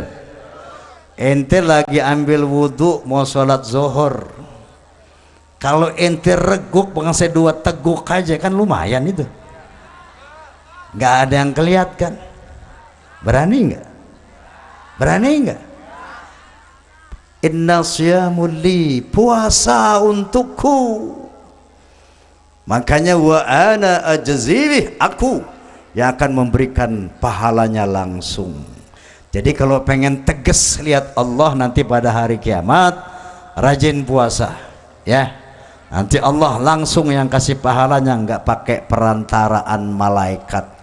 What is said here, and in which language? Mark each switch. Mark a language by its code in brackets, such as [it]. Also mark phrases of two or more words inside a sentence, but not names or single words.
[id] Ente lagi ambil wudhu mau sholat zuhur, kalau ente reguk bangsa 2 teguk aja kan lumayan itu, nggak ada yang kelihatan. Berani nggak? Berani nggak? [ar] إن الصيام لي, [id] puasa untukku, makanya [ar] وأنا أجزي به, [id] aku yang akan memberikan pahalanya langsung. Jadi kalau pengen tegas lihat Allah nanti pada hari kiamat, rajin puasa ya, nanti Allah langsung yang kasih pahalanya, nggak pakai perantaraan malaikat.